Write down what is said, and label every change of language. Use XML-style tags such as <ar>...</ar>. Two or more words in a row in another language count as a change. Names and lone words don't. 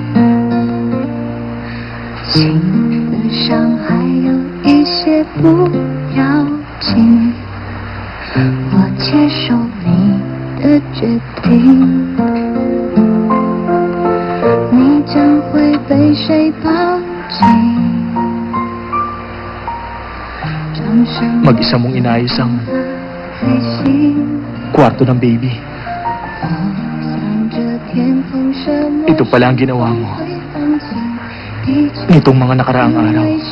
<zh>情的伤还有一些不要紧，我接受你的决定，你将会被谁抱紧？</zh> <tl>Mag-isa mong inayos ang kwarto ng baby. Ito pala ang ginawa mo nitong mga nakaraang araw.</tl>